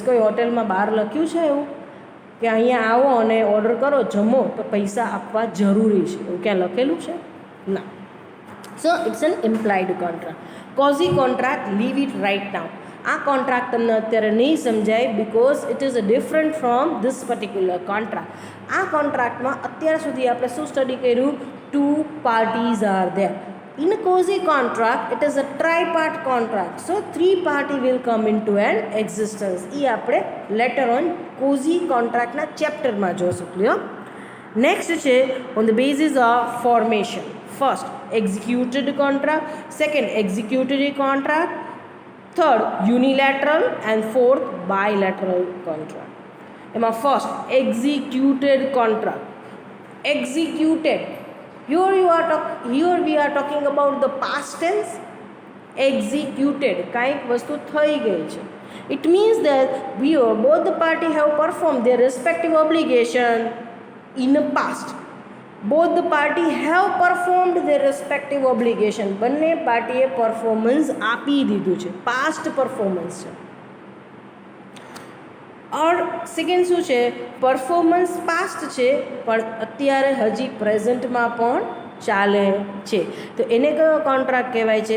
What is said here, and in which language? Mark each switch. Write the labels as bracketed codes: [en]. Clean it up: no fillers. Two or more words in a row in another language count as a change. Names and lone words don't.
[gu] કોઈ હોટેલમાં બહાર લખ્યું છે એવું કે અહીંયા આવો અને ઓર્ડર કરો, જમો તો પૈસા આપવા જરૂરી છે, એવું ક્યાં લખેલું છે? [en] ના. so it's an implied contract. quasi contract, leave it right now. [gu] આ કોન્ટ્રાક્ટ તમને અત્યારે નહીં સમજાય [en] because it is a different from this particular contract. [gu] આ કોન્ટ્રાક્ટમાં અત્યાર સુધી આપણે શું સ્ટડી કર્યું? [en] 2 parties are there. In a cozy contract, it is a tripart contract. So 3 party will come into an existence. [gu] એ આપણે [en] later on cozy contract [gu] ના ચેપ્ટરમાં જોશું. ક્લિયર? નેક્સ્ટ છે [en] on the basis of formation. First, executed contract. Second, executory contract. Third, unilateral. And fourth, bilateral contract. એમાં ફર્સ્ટ executed contract. Executed. Here we are talking about the past tense. Executed, [gu] કાંઈક વસ્તુ થઈ ગઈ છે. [en] It means that both the party have performed their respective obligation in the past. Both the party have performed their respective obligation. [gu] બંને પાર્ટીએ પરફોર્મન્સ આપી દીધું છે, [en] past performance [gu] છે. [en] or second [gu] શું છે? [en] performance past [gu] છે પણ અત્યારે હજી પ્રેઝન્ટમાં પણ ચાલે છે, તો એને કયો કોન્ટ્રાક્ટ કહેવાય છે?